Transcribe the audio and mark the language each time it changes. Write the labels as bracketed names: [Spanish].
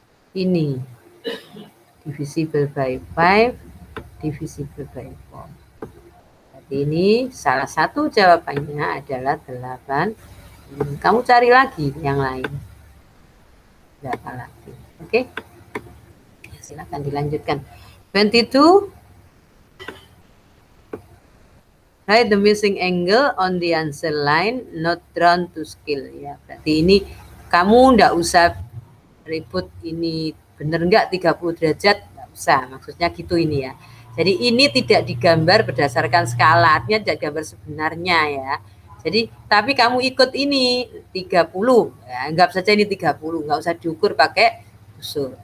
[Indonesian] Ini [English] divisible by 5, divisible by 4. [Indonesian] Jadi ini salah satu jawabannya adalah 8. Kamu cari lagi yang lain. Berapa lagi? Oke. Silakan dilanjutkan. 22. [English] Write the missing angle on the answer line, not drawn to scale. [Indonesian] Ya, berarti ini kamu enggak usah ribut ini bener enggak 30 derajat, enggak usah. Maksudnya gitu ini ya. Jadi ini tidak digambar berdasarkan skala, artinya tidak gambar sebenarnya ya. Jadi tapi kamu ikut ini 30, ya, anggap saja ini 30, enggak usah diukur pakai busur.